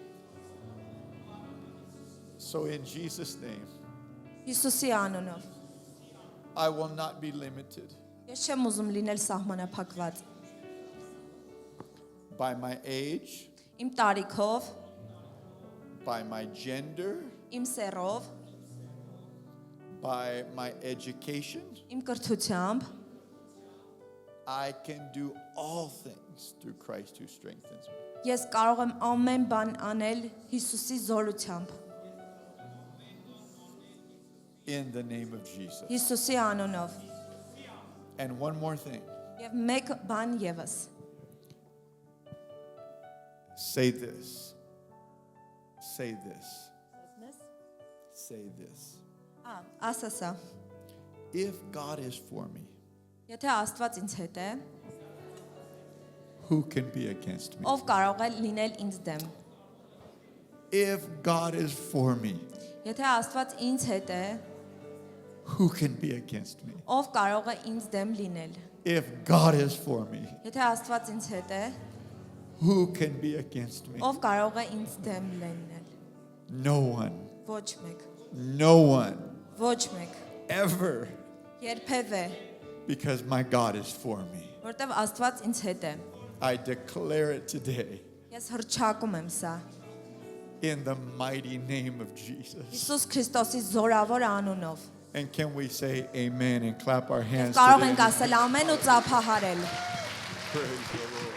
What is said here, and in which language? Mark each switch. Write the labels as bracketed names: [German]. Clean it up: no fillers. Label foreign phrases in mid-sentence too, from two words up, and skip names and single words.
[English] So in Jesus' name, [Armenian] Հիսուսի անունով։ [English] I will not be limited [Armenian] Ես չեմ ուզում լինել սահմանափակված։ [English] by my age, [Armenian] Իմ տարիքով, [English] by my gender, [Armenian] իմ սեռով, [English] by my education. [Armenian] իմ կրթությամբ, [English] I can do all things through Christ who strengthens me. [Armenian] ես կարող եմ ամեն բան անել Հիսուսի զորությամբ։ [English] In the name of Jesus. [Armenian] Հիսուսի անունով։ [English] And one more thing. [Armenian] Եվ մեկ բան եւս։ [English] Say this. Say this. Say this. [Armenian] Ասասա։ [English] If God is for me, [Armenian] Եթե Աստված ինձ հետ է, [English] who can be against me? [Armenian] ով կարող է լինել ինձ դեմ։ [English] If God is for me, [Armenian] Եթե Աստված ինձ հետ է, [English] who can be against me? [Armenian] ով կարող է ինձ դեմ լինել։ [English] If God is for me, [Armenian] Եթե Աստված ինձ հետ է, [English] who can be against me? [Armenian] ով կարող է ինձ դեմ լինել։ [English] No one. [Armenian] Ոչ մեկ։ [English] No one. [Armenian] Ոչ մեկ։ [English] Ever. [Armenian] Երբևէ, [English] Because my God is for me. [Armenian] որտեվ Աստված ինձ հետ է։ [English] I declare it today [Armenian] Ես հռչակում եմ սա։ [English] in the mighty name of Jesus. [Armenian] Հիսուս Քրիստոսի զորավոր անունով։ [English] And can we say amen and clap our hands [Armenian] Կարող [English] today? [Armenian] ենք ասել ամեն ու ծափահարել։ [English] Praise the